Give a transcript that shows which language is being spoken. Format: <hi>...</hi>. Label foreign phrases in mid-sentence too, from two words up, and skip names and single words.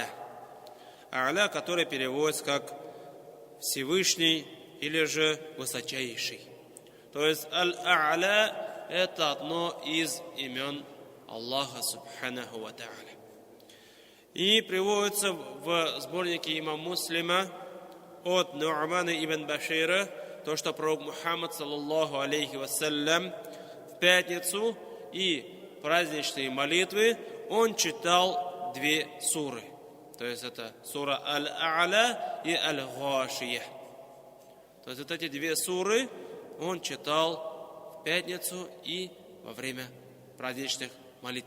<ru>А'ля, которая переводится как Всевышний или же Высочайший. То есть Аль-А'ля — это одно из имен Аллаха</ru> <ar>سبحانه وتعالى.</ar> <ru>И приводится в сборнике имама Муслима от Ну'мана ибн Башира, то, что пророк Мухаммад,</ru> <ar>صلى الله عليه وسلم,</ar> <ru>в пятницу и праздничные молитвы он читал две суры. То есть это сура Аль-А'ля и Аль-Гашия. То есть вот эти две суры он читал в пятницу и во время праздничных молитв.</ru>